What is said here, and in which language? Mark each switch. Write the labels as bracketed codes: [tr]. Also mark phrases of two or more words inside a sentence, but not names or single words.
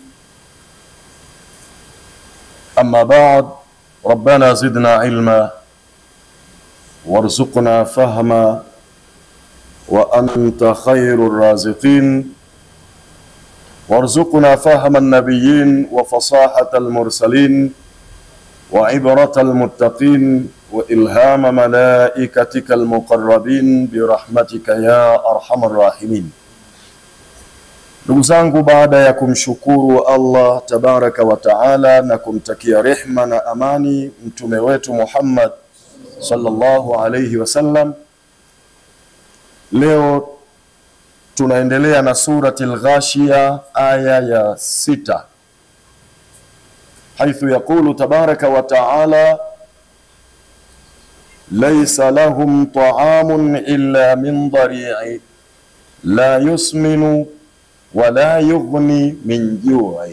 [ar] أما بعد، ربنا زدنا علما وارزقنا فهما وأنت خير الرازقين، وارزقنا فهم النبيين وفصاحة المرسلين وعبرة المتقين وإلهام ملائكتك المقربين برحمتك يا أرحم الراحمين. [sw] Ndugu zangu, baada ya kumshukuru Allah [ar] تبارك وتعالى [sw] na kumtakia rehma na amani mtume wetu Muhammad [ar] صلى الله عليه وسلم, [sw] leo tunaendelea na surati al-Ghashiyah aya ya 6, [ar] حيث يقول تبارك وتعالى ليس لهم طعام إلا من ضريع لا يسمن ولا يغني من جوع.